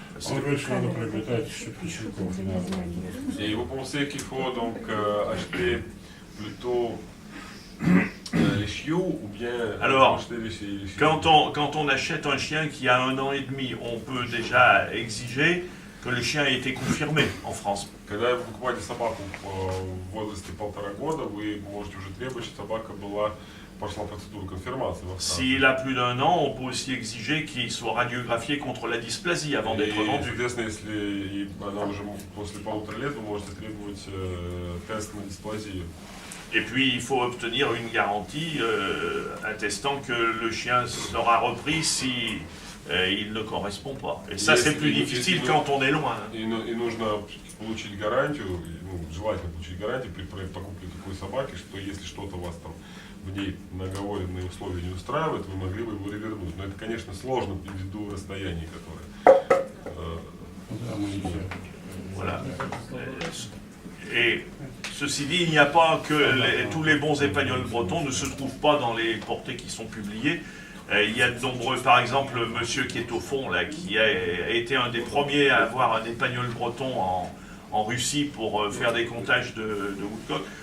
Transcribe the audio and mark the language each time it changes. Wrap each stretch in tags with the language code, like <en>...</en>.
<fr>On veut que</fr> <ru>надо приобретать щупичков.</ru> <fr>Et vous pensez qu'il faut donc acheter plutôt les chiots ou bien Alors, acheter les chiots? Quand on achète un chien qui a 1 an et demi, on peut déjà exiger que le chien ait été confirmé en France.</fr> <ru>Когда вы покупаете собаку в возрасте 1,5 года, вы можете уже требовать, чтобы собака прошла процедуру конфирмации.</ru> <fr>S'il a plus d'1 an, on peut aussi exiger qu'il soit radiographié contre la dysplasie avant d'être vendu.</fr> <ru>Соответственно, если она уже после 1,5 лет, вы можете требовать тест на дисплазию.</ru> <fr>Et puis il faut obtenir une garantie attestant que le chien sera repris si il ne correspond pas. Et ça c'est plus difficile quand on est loin.</fr> <ru>И нужно получить гарантию, желательно получить гарантию при покупке такой собаки, что если что-то вас там в ней наговоренные условия не устраивают, вы могли бы его ревернуть. Но это, конечно, сложно ввиду расстояния, которое...</ru> <fr>Voilà. Et ceci dit, il n'y a pas que tous les bons épagnols bretons ne se trouvent pas dans les portées qui sont publiées. Il y a de nombreux, par exemple, monsieur qui est au fond, là, qui a été un des premiers à avoir un épagnol breton en Russie pour faire des comptages de woodcock.</fr>